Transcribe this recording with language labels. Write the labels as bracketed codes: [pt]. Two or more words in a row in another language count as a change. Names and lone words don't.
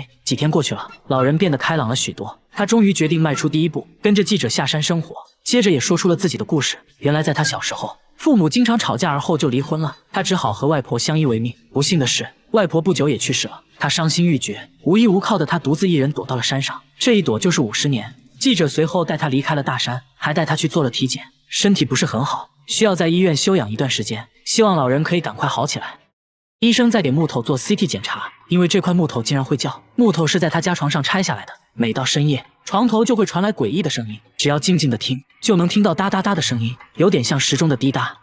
[zh] 幾天過去了，老人變得開朗了許多，他終於決定邁出第一步，跟着記者下山生活。接着也說出了自己的故事。原來在他小時候，父母經常吵架，而后就離婚了，他只好和外婆相依為命。不幸的是，外婆不久也去世了，他傷心欲絕，无依无靠的他獨自一人躲到了山上，這一躲就是50 年。記者隨後帶他離開了大山，還帶他去做了體檢，身體不是很好，需要在醫院休養一段時間，希望老人可以趕快好起來。醫生在給木頭做 CT 檢查，因為這塊木頭竟然會叫。木頭是在他家床上拆下來的，每到深夜，床頭就會傳來詭異的聲音，只要靜靜的聽，就能聽到噠噠噠的聲音，有點像時鐘的滴答。